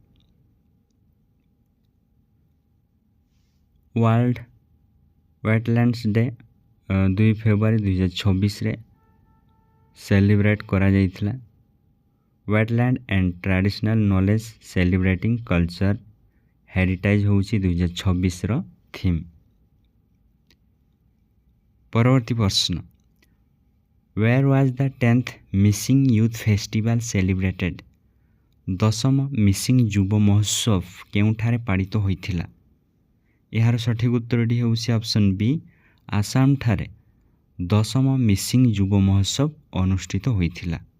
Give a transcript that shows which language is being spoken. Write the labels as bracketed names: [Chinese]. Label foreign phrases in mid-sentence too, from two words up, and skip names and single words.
[Odia] ୱାର୍ଲ୍ଡ ୱେଟଲ୍ୟାଣ୍ଡସ ଡେ 2 ଫେବୃଆରୀ 2026 ରେ ସେଲିବ୍ରେଟ କରା ଯାଇଥିଲା। ୱେଟଲ୍ୟାଣ୍ଡ ଏଣ୍ଡ ଟ୍ରେଡିସନାଲ ନଲେଜ ସେଲିବ୍ରେଟିଂ କଲଚର ହେରିଟେଜ ହେଉଛି 2026 ର ଥିମ। ପରବର୍ତ୍ତୀ ପ୍ରଶ୍ନ, [English] Where was the 10th Missing Youth Festival celebrated? [Odia] ଦଶମ ମିସିଂ ଯୁବ ମହୋତ୍ସବ କେଉଁଠାରେ ପାଳିତ ହୋଇଥିଲା? ଏହାର ସଠିକ ଉତ୍ତରଟି ହେଉଛି [English] option B, [Odia] ଆସାମଠାରେ ଦଶମ ମିସିଂ ଯୁବ ମହୋତ୍ସବ ଅନୁଷ୍ଠିତ ହୋଇଥିଲା।